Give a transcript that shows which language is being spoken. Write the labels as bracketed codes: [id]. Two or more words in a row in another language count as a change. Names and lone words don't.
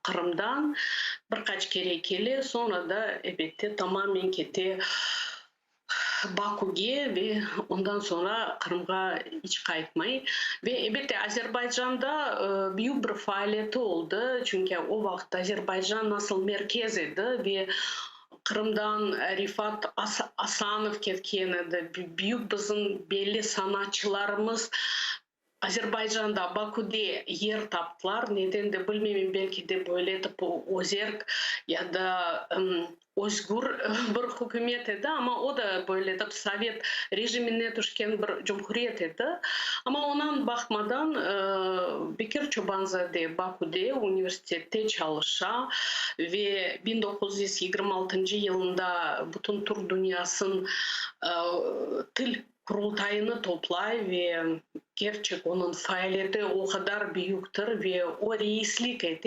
[crh] Kırım'dan birkaç kere kele sonra da ebette tamamen kete Bakü'ye ve ondan sonra Kırım'a hiç kayıtmayı ve elbette Azerbaycan'da büyük bir faaliyeti oldu çünkü o vakit Azerbaycan nasıl merkez idi ve Kırım'dan Rifat Asanov ketken edi. Büyük bizim belli sanatçılarımız Azerbaycan'da Bakü'de yer taptılar. Neden de bilmiyorum belki de böyle özerk ya da özgür bir hükümet edi ama o da böyle Sovyet rejimine düşken bir cumhuriyet edi. Ama ona bakmadan Bekir Çobanzade Bakü'de üniversitede çalışa ve 1926 yılında bütün Türk dünyasının til kurultayını toplay ve gerçek onun faaliyeti o kadar büyüktür ve o reislik etti.